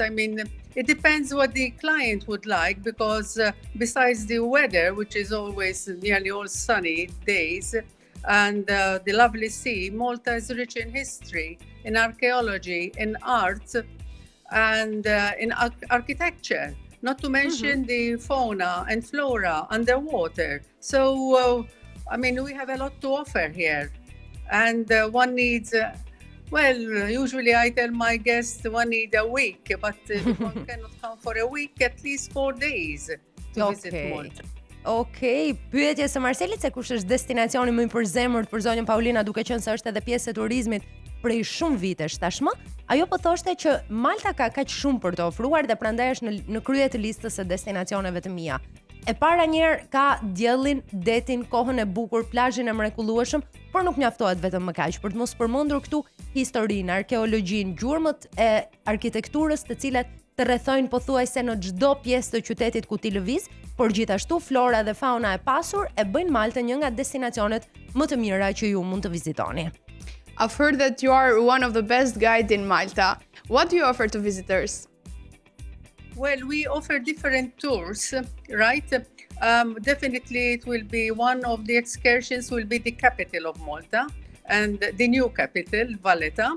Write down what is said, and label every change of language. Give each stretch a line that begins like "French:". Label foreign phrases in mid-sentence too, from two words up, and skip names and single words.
English: I mean, it depends what the client would like because besides the weather, which is always nearly all sunny days, and the lovely sea, Malta is rich in history, in archaeology, in art, and in architecture, not to mention the fauna and flora underwater. So, I mean, we have a lot to offer here, and one needs... Well, usually I tell my guests one need a week, but if one cannot come for a week, at least 4 days to visit Malta.
Albanian: Okej, pyetje së Marselit se kush është destinacioni më i përzemërt për zonjën Paulina, duke qenë se është edhe pjesë e turizmit prej shumë vitesh tashmë. Ajo po thoshte që Malta ka kaq shumë për të ofruar dhe prandaj është në krye të listës së destinacioneve të mia. E para njerë ka diellin, detin, kohën e bukur, plazhin e mrekullueshëm, por nuk mjaftohet vetëm më kaq për të mos përmendur këtu historinë, arkeologjin, gjurmët e arkitekturës të cilat të rrethojnë pothuajse në çdo pjesë të qytetit ku ti lëviz, por gjithashtu flora dhe fauna e pasur e bëjnë Maltën një nga destinacionet më të mira që ju mund të vizitoni.
English: I've heard that you are one of the best guides in Malta. What do you offer to visitors? Well, we offer different tours, right? Definitely it will be one of the excursions will be the capital of Malta and the new capital, Valletta.